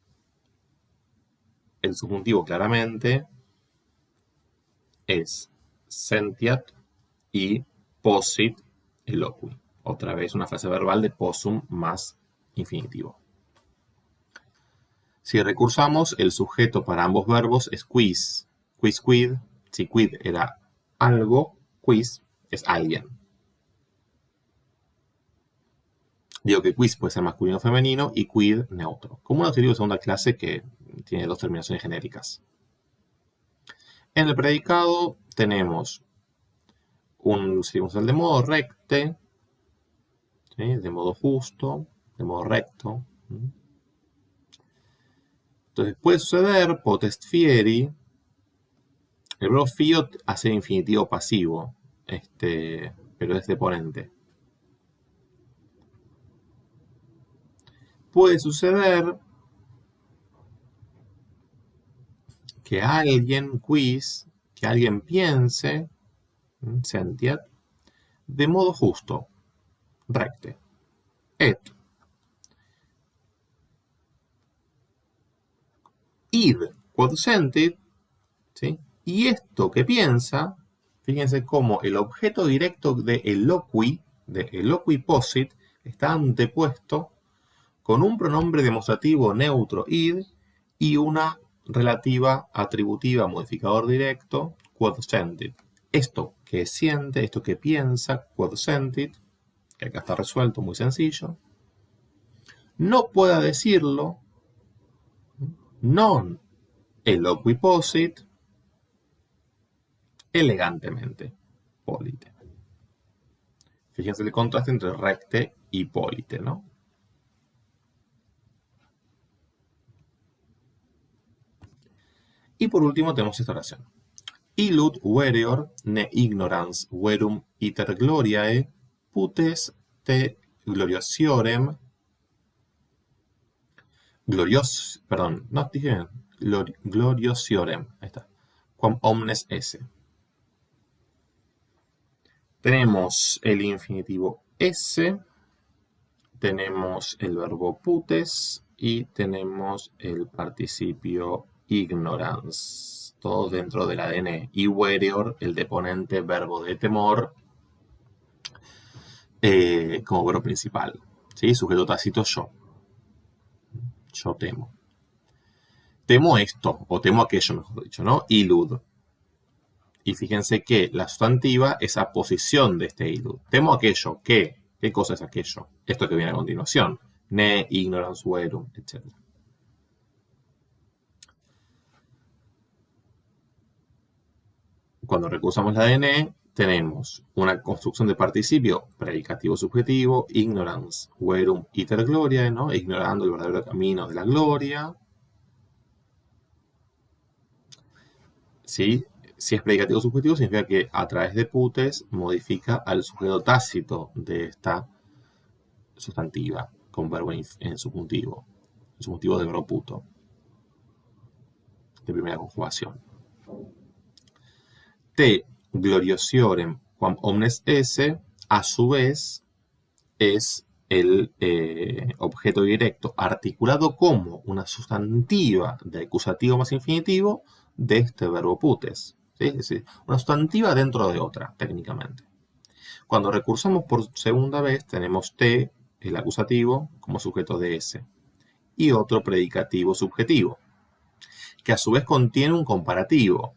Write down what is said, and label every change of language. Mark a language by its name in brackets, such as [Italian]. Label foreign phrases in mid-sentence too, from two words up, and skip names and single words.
[Spanish] El subjuntivo claramente es sentiat y [Latin] posit eloqui. [Spanish] Otra vez una frase verbal de possum más infinitivo. Si recursamos, el sujeto para ambos verbos es quis. Quisquid, si quid era algo, quis es alguien. Digo que quis puede ser masculino o femenino y quid neutro. Como un adjetivo de segunda clase que tiene dos terminaciones genéricas. En el predicado tenemos un circunstancial de modo recte, ¿sí? De modo justo, de modo recto. Entonces puede suceder [Latin] potest fieri. [Spanish] El verbo fio hace infinitivo pasivo, pero es deponente. Puede suceder que alguien piense, sentiat, de modo justo, [Latin] recte, et. Id quod sentit, [Spanish] ¿sí? Y esto que piensa, fíjense cómo el objeto directo de [Latin] eloqui posit, [Spanish] está antepuesto con un pronombre demostrativo neutro id y una relativa atributiva modificador directo [Latin] quod sentit. [Spanish] Esto que siente, esto que piensa, [Latin] quod sentit, [Spanish] que acá está resuelto, muy sencillo, no pueda decirlo [Latin] non eloqui posit [Spanish] elegantemente, polite. Fíjense el contraste entre recte y polite, ¿no? Y por último tenemos esta oración. [Latin] Illud verior ne ignorans verum iter gloriae putes te gloriosiorem gloriosiorem, [Spanish] ahí está, [Latin] quam omnes esse. [Spanish] Tenemos el infinitivo esse, tenemos el verbo putes y tenemos el participio ignorance, todo dentro del ADN. Y verior, el deponente verbo de temor, como verbo principal, ¿sí? Sujeto tácito yo. Yo temo. Temo esto, o temo aquello, mejor dicho, ¿no? Illud. Y fíjense que la sustantiva es aposición de este illud. Temo aquello, ¿qué? ¿Qué cosa es aquello? Esto que viene a continuación. [Latin] Ne, ignorance, verum, [Spanish] etc. Cuando recursamos la de ne, tenemos una construcción de participio predicativo subjetivo, [Latin] ignorance, verum, iter gloriae, [Spanish] ¿no? Ignorando el verdadero camino de la gloria. ¿Sí? Si es predicativo subjetivo, significa que a través de putes modifica al sujeto tácito de esta sustantiva, con verbo en subjuntivo del verbo puto, de primera conjugación. [Latin] Te gloriosiorem quam omnes esse, [Spanish] a su vez, es el objeto directo articulado como una sustantiva de acusativo más infinitivo de este verbo putes. ¿Sí? Es decir, una sustantiva dentro de otra, técnicamente. Cuando recursamos por segunda vez, tenemos te, el acusativo, como sujeto de ese, y otro predicativo subjetivo, que a su vez contiene un comparativo.